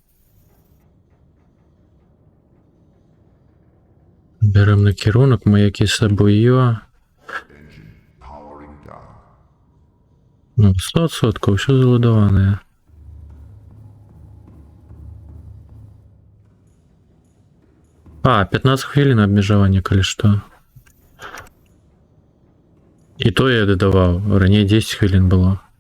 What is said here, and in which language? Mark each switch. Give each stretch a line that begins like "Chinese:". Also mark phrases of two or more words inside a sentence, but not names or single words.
Ukrainian: Берем на керунок, маяки з собою.
English: Engine powering down.
Ukrainian: Ну, 100%, все заладоване. А, 15 хвилин обмежування, коли що. І то я додавав, ранее 10 хвилин було.